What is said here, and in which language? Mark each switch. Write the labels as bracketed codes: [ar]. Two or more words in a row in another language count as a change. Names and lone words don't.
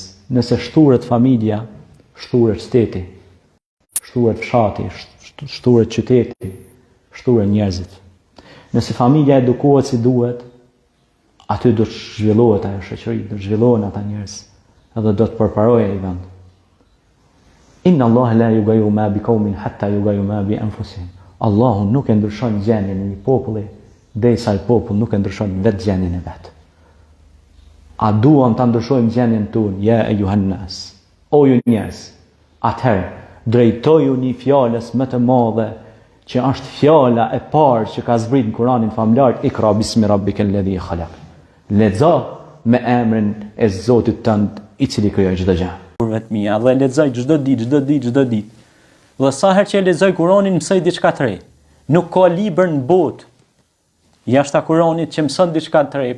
[sq] Nëse shturet familja, shturet shteti, shturet fshati, shturet qyteti, shturet njerëzit. Nëse familja edukohet si duhet, aty do të zhvillohet ajo shoqëri, do të zhvillohen ata njerëz, edhe do të përparojë ai vend. [ar] إن الله لا يغير ما بقوم حتى يغيروا ما بأنفسهم. [sq] Allahu nuk e ndryshon gjendjen e një populli derisa ai popull nuk e ndryshon vetë gjendjen e vet. A duam ta ndryshojmë gjendjen tonë, ja e Yuhannas. O ju njerëz, atëherë drejtoju një fjalës më të madhe që është fjala e parë që ka zbrit në Kur'anin famlar, [ar] اقرأ باسم ربك الذي خلق. [sq] Lexo me emrin e Zotit tënd i cili krijoi çdo gjë. Vetë mia, dhe lexoj çdo ditë. Dhe sa herë që lexoj Kur'anin mësoj diçka të re. Nuk ka libër në botë jashtë Kur'anit që mëson diçka të re.